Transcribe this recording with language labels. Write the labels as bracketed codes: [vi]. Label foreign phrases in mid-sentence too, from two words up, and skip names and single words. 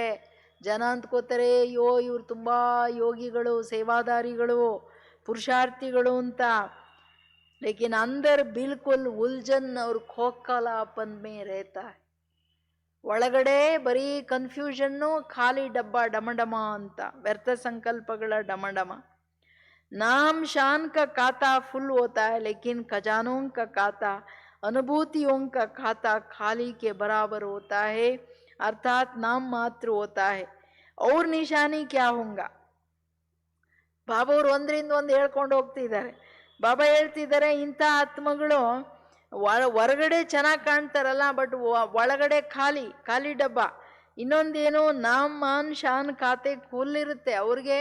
[kn] ಜನ ಅಂದ್ಕೋತಾರೆ ಅಯ್ಯೋ ಇವ್ರು ತುಂಬ ಯೋಗಿಗಳು, ಸೇವಾದಾರಿಗಳು, ಪುರುಷಾರ್ಥಿಗಳು ಅಂತ. [hi] लेकिन अंदर बिल्कुल उलझन और खोखलापन में रहता. [kn] ಒಳಗಡೆ ಬರೀ ಕನ್ಫ್ಯೂಷನ್ನು, ಖಾಲಿ ಡಬ್ಬ, ಡಮಡಮ ಅಂತ, ವ್ಯರ್ಥ ಸಂಕಲ್ಪಗಳ ಡಮಡಮ. [hi] नाम शान का खाता फुल होता है, लेकिन खजानों का खाता, अनुभूतियों का खाता खाली के बराबर होता है, अर्थात नाम मात्र होता है. और निशानी क्या होगा? [kn] ಬಾಬಾ ಅವರು ಒಂದರಿಂದ ಒಂದು ಹೇಳ್ಕೊಂಡು ಹೋಗ್ತಿದ್ದಾರೆ. ಬಾಬಾ ಹೇಳ್ತಿದ್ದಾರೆ ಇಂಥ ಆತ್ಮಗಳು ಹೊರಗಡೆ ಚೆನ್ನಾಗಿ ಕಾಣ್ತಾರಲ್ಲ, ಬಟ್ ಒಳಗಡೆ ಖಾಲಿ ಖಾಲಿ ಡಬ್ಬ. ಇನ್ನೊಂದೇನು, [hi] नाम मान शान [kn] ಖಾತೆ ಇರುತ್ತೆ ಅವ್ರಿಗೆ.